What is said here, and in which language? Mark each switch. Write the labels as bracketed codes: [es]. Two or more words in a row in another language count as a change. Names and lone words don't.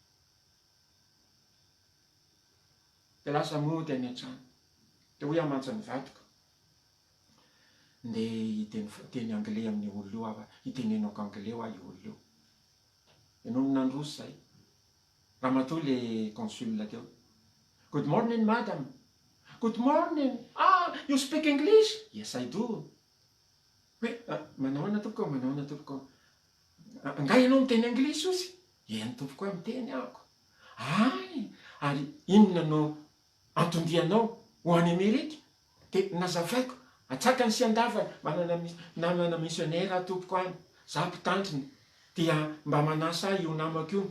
[mg] Dia lasa mody any an-trano. Dia hoe hamantsa ny vadiko. Ndeha hiteny anglais amin'ny olona io aho, hitenenako anglais aho io olona io. Dia noho nandroso zay, ramatoa le consul teo. [en] Good morning, madam. Good morning. You speak English? Yes, I do. [mg] Manao ana tompoko, manao ana tompoko. Nga ianao miteny anglisy ozy? Eny tompoko hoe miteny ahako. Ary inona no antondianao ho any Amerika? Dia nazavaiko, atsakany sy andavana, namana missionnaire tompoko any, za mpitandrina, dia mba manasa io namako io.